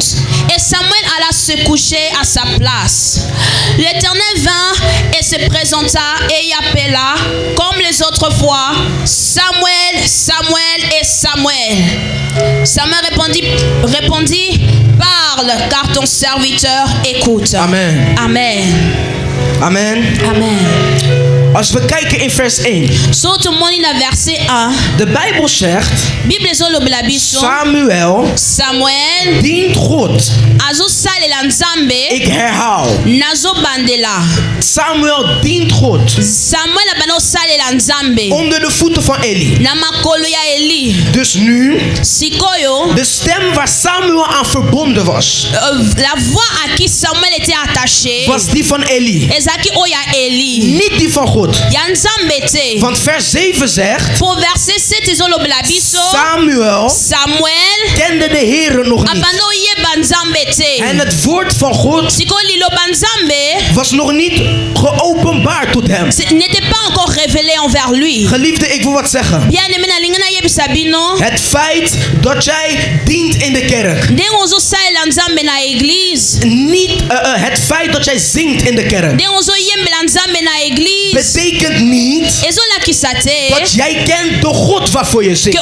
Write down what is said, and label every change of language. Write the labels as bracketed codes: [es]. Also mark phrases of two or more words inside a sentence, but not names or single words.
[fr] Et Samuel alla se coucher à sa place. L'Éternel vint et se présenta et y appela, comme les autres fois, Samuel, Samuel et Samuel. Samuel répondit, parle, car ton serviteur écoute. Amen. Amen. Amen. Amen. [nl] Als we kijken in vers 1. [ln] So to moni na verset 1. [nl] De Bijbel zegt. [ln] Bible zo lobela biso. Samuel [nl] dient God. [ln] Azo salela nzambe. [nl] Ik herhaal. [ln] Nazo bandela. [nl] Samuel dient God. [ln] Samuel abano salela nzambe. [nl] Onder de voeten van Eli. [ln] Na makolo ya Eli. [nl] Dus nu. [ln] Sikoyo. [nl] De stem waar Samuel aan verbonden was. [fr] La voix à qui Samuel était attaché. [nl] Was die van Eli. [ln] Ezaki oya Eli. [nl] Niet die van God. [ln] Ya nzambe te. [nl] Want vers 7 zegt. [ln] Pour verset 7 zo lobela biso. [nl] Samuel kende de Heere nog niet. [ln] Abano yeba nzambe te. [nl] En het woord van God was nog niet geopenbaard tot hem. [fr] N'était pas encore révélé envers lui. [nl] Geliefde, ik wil wat zeggen. Het feit dat jij dient in de kerk. Niet het feit dat jij zingt in de kerk. Betekent niet dat jij kent de God waarvoor je zingt.